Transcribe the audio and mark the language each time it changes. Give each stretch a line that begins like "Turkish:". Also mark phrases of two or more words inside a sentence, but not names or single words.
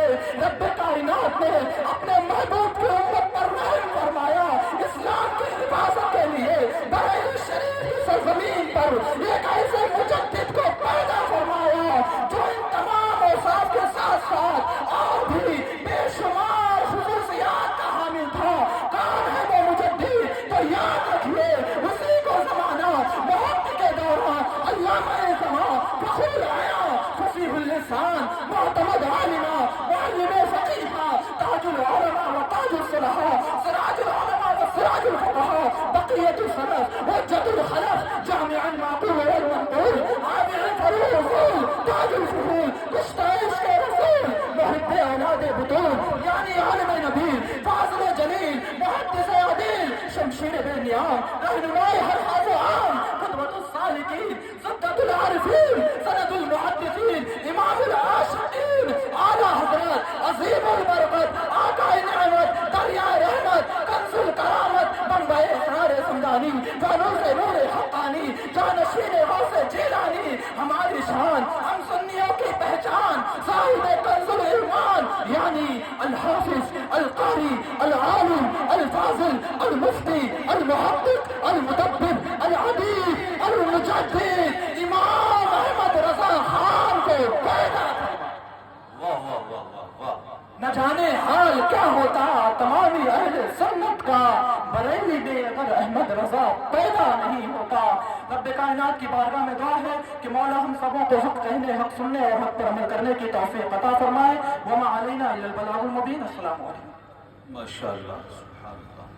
Urdu: رب کائنات نے اپنے محبوب کی امت پر رحم فرمایا، اسلام کی حفاظت کے لیے بریلی شریف کی سرزمین پر ایک ایسے مجدد کو پیدا فرمایا جو ان تمام اوصاف کے ساتھ ساتھ اور بھی بے شمار خصوصیات کا حامل تھا. کون ہے وہ مجدد؟ تو یاد رکھیے، اسی کو زمانہ محبت کے دوران علامہ فخر الآیا فصیح اللسان معتمد عالمہ معلم فقیہہ تاج العلماء و تاج الصلحاء سراج العلماء و سراج الفقہاء بقیۃ السلف و جد الخلف جامع المعقول و المنقول عابر الفروض تاج الفحول گستائش کے رسول محب اولاد بتول یعنی عالم نبیل فاضل جلیل محدث عدیل شمشیر بے نیام رہنمائے ہر خاص و عام قدوۃ السالکین زبدۃ العارفین سند المحدثین امام العاشقین اعلیٰ حضرت عظیم البرکت آقائے نعمت دریائے رحمت کنز الکرامت منبع اسرار صمدانی فانوس نور حقانی جانشین غوث جیلانی ہماری شان، ہم سنیوں کی پہچان، صاحب کنز الایمان یعنی الحافظ القاری العالم الفاضل المفتی المحقق المدبر الادیب المجدد امام احمد رضا خان کو پیدا. واہ واہ واہ واہ واہ. نہ جانے حال کیا ہوتا تمامی اہل سنت کا بریلی میں اگر احمد رضا پیدا نہیں ہوتا. رب کائنات کی بارگاہ میں دعا ہے کہ مولا ہم سبوں کو حق کہنے، حق سننے اور حق پر عمل کرنے کی توفیق عطا فرمائے.
Arabic: وما علينا إلا البلاغ المبين. السلام عليكم. ما شاء الله، سبحان الله.